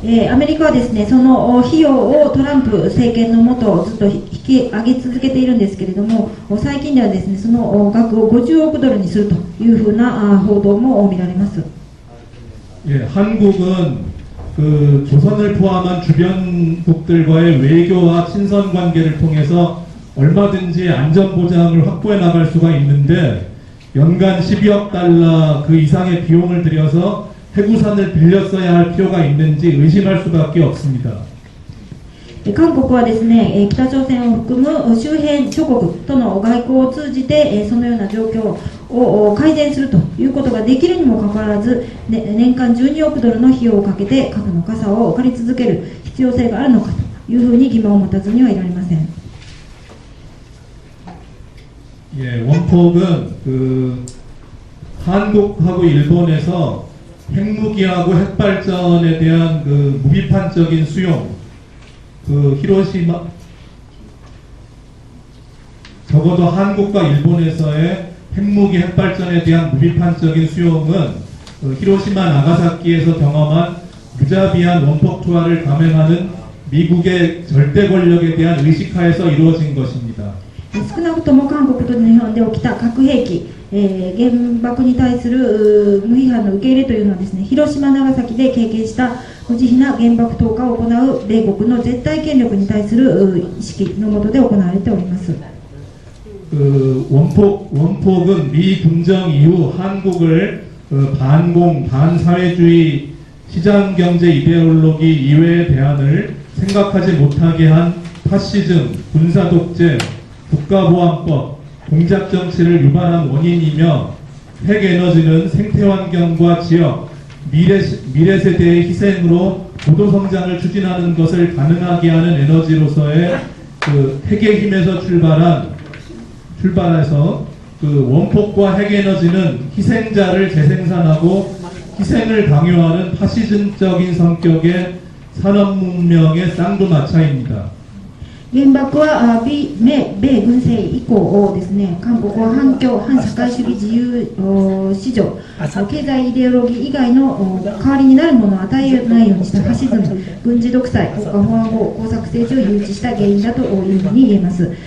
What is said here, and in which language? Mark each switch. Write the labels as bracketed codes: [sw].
[ja] アメリカはですね、その費用をトランプ政権のもとずっと引き上げ続けているんですけれども、最近ではですね、その額を50億ドルにするというふうな報道も見られます。 [ko] 예, 한국은 그 조선을 포함한 주변국들과의 외교와 친선 관계를 통해서 얼마든지 안전 보장을 확보해 나갈 수가 있는데 연간 12억 달러 그 이상의 비용을 들여서 해구산을 빌렸어야 할 필요가 있는지 의심할 수밖에 없습니다. [ja] 韓国はですね、北朝鮮を含む周辺諸国との外交を通じてそのような状況を改善するということができるにもかかわらず、年間12億ドルの費用をかけて核の傘を借り続ける必要性があるのかというふうに疑問を持たずにはいられません。 [ko] 예, 원폭은 그 한국하고 일본에서 핵무기하고 핵발전에 대한 그 무비판적인 수용, 그 히로시마 적어도 한국과 일본에서의 핵무기 핵발전에 대한 무비판적인 수용은 히로시마 나가사키에서 경험한 무자비한 원폭 투하를 감행하는 미국의 절대 권력에 대한 의식하에서 이루어진 것입니다. [ja] 少なくとも韓国と日本で起きた核兵器、原爆に対する無批判の受け入れというのはですね、広島、長崎で経験した無慈悲な原爆投下を行う米国の絶対権力に対する意識の下で行われております。 [ko] 원폭은 미 분정 이후 한국을 반공, 반사회주의 시장경제 이데올로기 이외의 대안을 생각하지 못하게 한 파시즘, 군사독재, 국가보안법, 공작정치를 유발한 원인이며 핵에너지는 생태환경과 지역, 미래세대의 희생으로 고도성장을 추진하는 것을 가능하게 하는 에너지로서의 그 핵의 힘에서 출발해서 그 원폭과 핵에너지는 희생자를 재생산하고 희생을 강요하는 파시즘적인 성격의 산업문명의 쌍두마차입니다. [ja] 原爆は米軍政以降ですね、韓国は反共、反社会主義自由市場、経済イデオロギー以外の代わりになるものを与えないようにしたファシズム、軍事独裁、国家保安法、工作政治を誘致した原因だというふうに言えます。